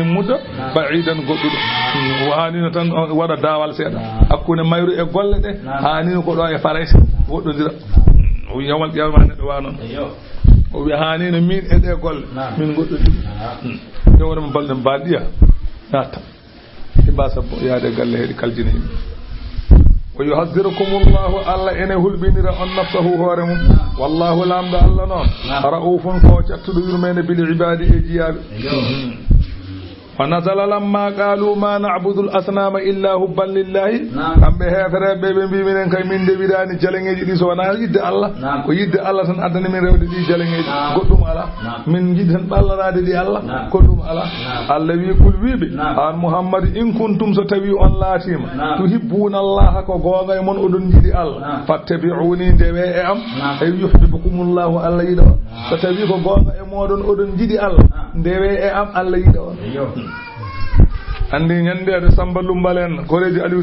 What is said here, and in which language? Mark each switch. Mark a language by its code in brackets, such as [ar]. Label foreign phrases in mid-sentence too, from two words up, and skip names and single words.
[ff] mudda ba'idan goɗɗuɗo hanino tan waɗa dawal seeɗa hakkude mayru e golle ɗe hanino ko ɗo e farayse woɗɗodira o [ar] يوم القيامة [ff] neɗɗo wa noon o wi hanino min e ɗe golle min goɗɗodira yowrema balɗe mbaɗiya natta e mbasa yaade galle heeɗi kaljina yimɓe wa yuhaddirukumullahu Allah ene hulɓinira on nafsahu hoore mum wallahu lamɗo Allah noon ra'ufun ko cattuɗo yurmede [ar] بالعباد [ff] e jiyaɓe [ar] ونزل لما قالوا ما نعبد الأصنام إلا حبا لله [ff] kamɓe hefereɓe ɓe mbi minen kay min ndeɓirani jalengeji ɗi so wona yidde Allah ko yidde Allah tan addani min rewde ɗi jalengeji goɗɗum ala min jiɗi tan ɓallanade ɗi Allah ko ɗum ala Allah wi kul wiɓe an Muhammad [ar] إن كنتم [ff] so tawi on laatima [ar] تحبون الله [ff] ko gonga e mon oɗon jiɗi Allah fattabi'uni ndewe e am ay [ar] يحببكم الله [ff] yiɗa on so tawi ko gonga e moɗon oɗon jiɗi Allah ndewe e am Allah yiɗa on andi ñandede Samba Lumbal en koreji Aliou